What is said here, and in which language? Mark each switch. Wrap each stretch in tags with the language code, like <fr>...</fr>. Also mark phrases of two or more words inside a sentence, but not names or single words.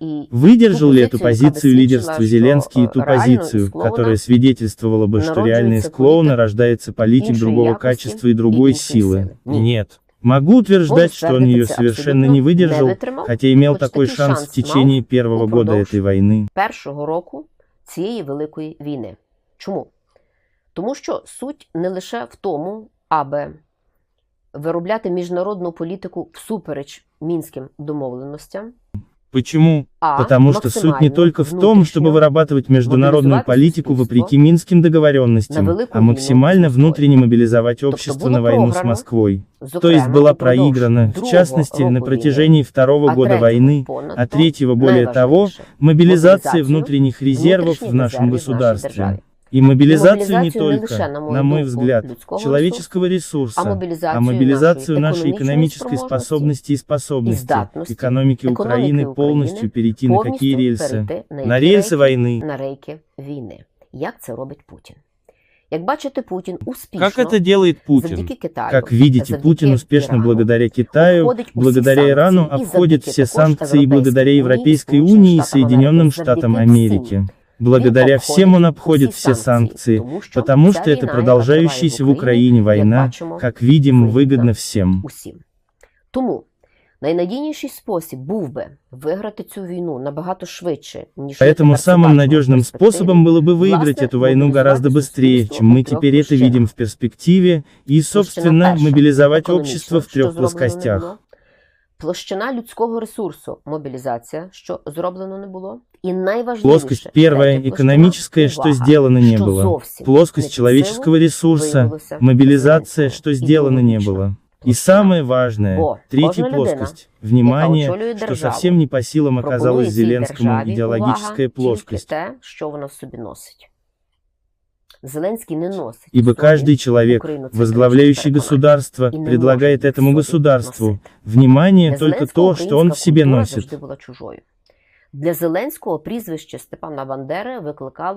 <ru>Выдержал ли эту позицию лидерства Зеленский и ту позицию, которая свидетельствовала бы, что реально из клоуна рождается политик другого качества и другой силы? Нет. Могу утверждать, что он ее совершенно не выдержал, хотя имел такой шанс в течение первого года этой войны.</ru> <uk>Першого року цієї великої війни. Чому? Тому що суть не лише в тому, аби виробляти міжнародну політику всупереч мінським домовленостям.</uk> <ru>Почему? Потому что суть не только в том, чтобы вырабатывать международную политику вопреки Минским договоренностям, а максимально внутренне мобилизовать общество на войну с Москвой. То есть была проиграна, в частности, на протяжении второго года войны, а третьего более того, мобилизация внутренних резервов в нашем государстве. И мобилизацию не только, на мой взгляд, человеческого ресурса, а мобилизацию нашей экономической способности и способности экономики Украины полностью перейти на какие рельсы? На рельсы войны.</ru> <uk>На рейки війни. Як це робить Путін? Як бачите, Путін успішно,</uk> <ru>Как это делает Путин?</ru> <uk>завдяки Китаю,</uk> <ru>Как видите,</ru> <uk>завдяки</uk> <ru>Путин успешно</ru> <uk>Ірану,</uk> <ru>благодаря Китаю,</ru> <uk>обходить усі</uk> <ru>благодаря</ru> <uk>санкції</uk> <ru>Ирану</ru> <uk>і</uk> <ru>обходит</ru> <uk>завдяки</uk> <ru>все</ru> <uk>також</uk> <ru>санкции и благодаря Европейской</ru> <uk>Сполученим</uk> <ru>Унии и</ru> <uk>Штатам</uk> <ru>Соединенным</ru> <uk>Америки,</uk> <ru>Штатам</ru> <uk>завдяки</uk> <ru>Америки.</ru> <uk>всім.</uk> <ru>Благодаря</ru> <uk>Він</uk> <ru>всем он обходит</ru> <uk>всі</uk> <ru>все санкции,</ru> <uk>тому</uk> <ru>потому</ru> <uk>ця</uk> <ru>что это</ru> <uk>війна,</uk> <ru>продолжающаяся в</ru> <uk>яка триває</uk> <ru>Украине</ru> <uk>як</uk> <ru>война,</ru> <uk>бачимо,</uk> <ru>как видим,</ru> <uk>вигідна</uk> <ru>выгодна всем.</ru> <uk>усім. Тому найнадійніший спосіб був би виграти цю війну набагато швидше, ніж</uk> <ru>Поэтому самым надежным способом было бы выиграть эту войну гораздо быстрее, чем мы теперь это видим в перспективе, и, собственно, мобилизовать общество в трех плоскостях.</ru> <uk>Площина людського ресурсу, мобілізація, що зроблено не було. І найважливіше,</uk> <ru>Плоскость первая, экономическая, что сделано не было. Плоскость человеческого ресурса, мобилизация, что сделано не было. И самое важное, третья плоскость, внимание, что совсем не по силам оказалась Зеленскому идеологическая плоскость.</ru> <uk>те, що вона в собі носить.</uk> <ru>Зеленский не носит. Ибо каждый человек, возглавляющий государство, предлагает этому государству, внимание, только то, что он в себе носит.</ru> <uk>Для Зеленського прізвище Степана Бандери викликало</uk>